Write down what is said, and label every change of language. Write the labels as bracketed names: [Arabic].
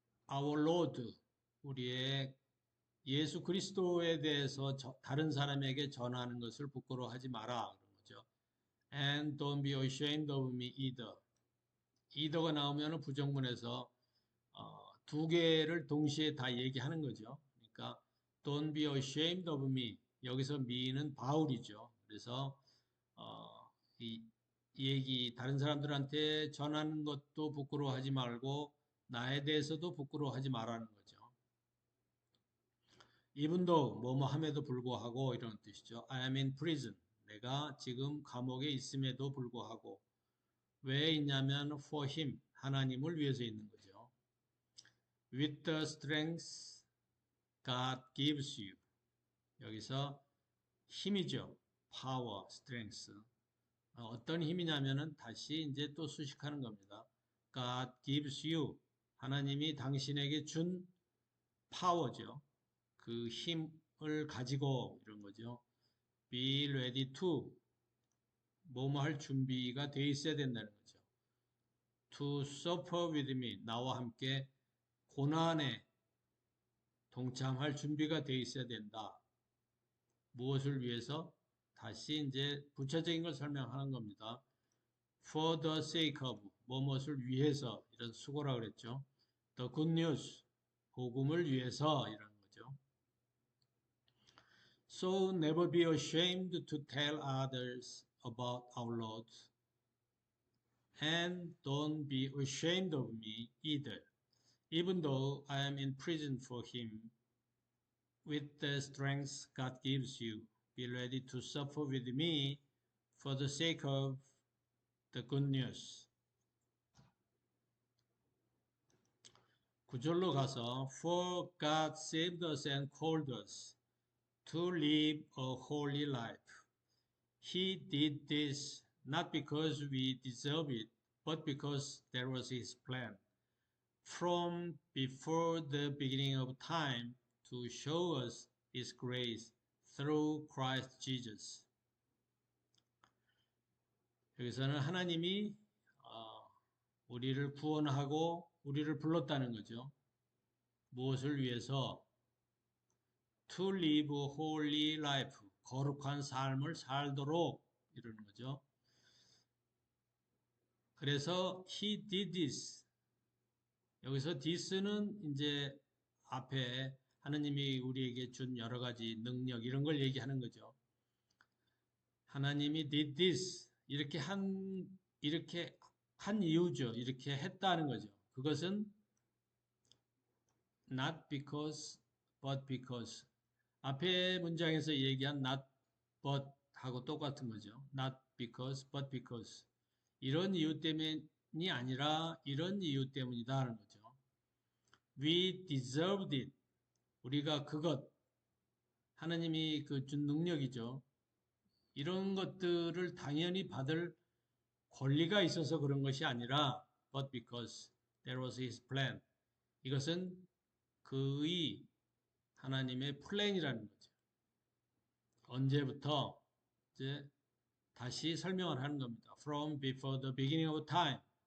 [English] our Lord, [Korean] 우리의 예수 그리스도에 대해서 다른 사람에게 전하는 것을 부끄러워하지 마라 그런 거죠. [English] And don't be ashamed of me either. [Korean] either가 나오면 부정문에서 두 개를 동시에 다 얘기하는 거죠. 그러니까 [English] don't be ashamed of me. [Korean] 여기서 me는 바울이죠. 그래서 이 얘기 다른 사람들한테 전하는 것도 부끄러워하지 말고 나에 대해서도 부끄러워하지 말라는 거죠. [English] even though [Korean] 뭐뭐 함에도 불구하고 이런 뜻이죠. [English] I am in prison. [Korean] 내가 지금 감옥에 있음에도 불구하고 왜 있냐면 [English] for him [Korean] 하나님을 위해서 있는 거죠. [English] With the strength God gives you. [Korean] 여기서 힘이죠. power, strength. 어떤 힘이냐면은 다시 이제 또 수식하는 겁니다. [English] God gives you. [Korean] 하나님이 당신에게 준 파워죠. 그 힘을 가지고 이런 거죠. [English] Be ready to. [Korean] 뭐뭐 할 준비가 돼 있어야 된다는 거죠. [English] to suffer with me. [Korean] 나와 함께 고난에 동참할 준비가 돼 있어야 된다. 무엇을 위해서? 다시 이제 부차적인 걸 설명하는 겁니다. [English] For the sake of, [Korean] 무엇을 위해서, 이런 수고라 그랬죠. [English] The good news, [Korean] 복음을 위해서, 이런 거죠. [English] So never be ashamed to tell others about our Lord. And don't be ashamed of me either, even though I am in prison for him. With the strength God gives you, be ready to suffer with me for the sake of the good news. [Korean] 9절로 가서 [English] For God saved us and called us to live a holy life. He did this not because we deserve it, but because that was His plan. From before the beginning of time to show us His grace through Christ Jesus. [Korean] 여기서는 하나님이 우리를 구원하고 우리를 불렀다는 거죠. 무엇을 위해서? [English] To live a holy life. [Korean] 거룩한 삶을 살도록 이러는 거죠. 그래서 [English] He did this. [Korean] 여기서 this는 이제 앞에 하나님이 우리에게 준 여러 가지 능력 이런 걸 얘기하는 거죠. [English] 하나님이 did this. [Korean] 이렇게 한 이유죠. 이렇게 했다는 거죠. 그것은 [English] not because, but because. [Korean] 앞에 문장에서 얘기한 not but 하고 똑같은 거죠. [English] not because, but because. [Korean] 이런 이유 때문이 아니라 이런 이유 때문이다 하는 거죠. [English] We deserved it. [Korean] 우리가 그것, 하나님이 그 준 능력이죠. 이런 것들을 당연히 받을 권리가 있어서 그런 것이 아니라 [English] but because that was his plan. [Korean] 이것은 그의 하나님의 플랜이라는 거죠. 언제부터? 이제 다시 설명을 하는 겁니다. [English] From before the beginning of time.